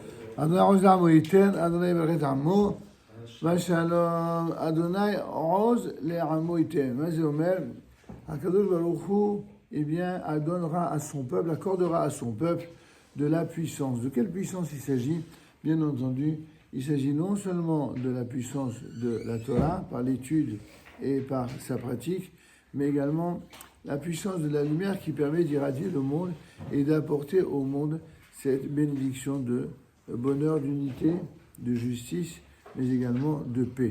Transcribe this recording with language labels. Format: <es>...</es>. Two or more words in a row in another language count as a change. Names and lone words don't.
<he>אדני עז לעמו יתן, אדני יברך עמו, בשלום, אדני עז לעמו יתן. Vas-y אומר, הקדוש ברוך הוא,</he> <fr>eh bien, donnera à son peuple, accordera à son peuple de la puissance. De quelle puissance il s'agit? Bien entendu, il s'agit non seulement de la puissance de la Torah, par l'étude et par sa pratique, mais également la puissance de la lumière qui permet d'irradier le monde et d'apporter au monde cette bénédiction de bonheur, d'unité, de justice, mais également de paix.</fr>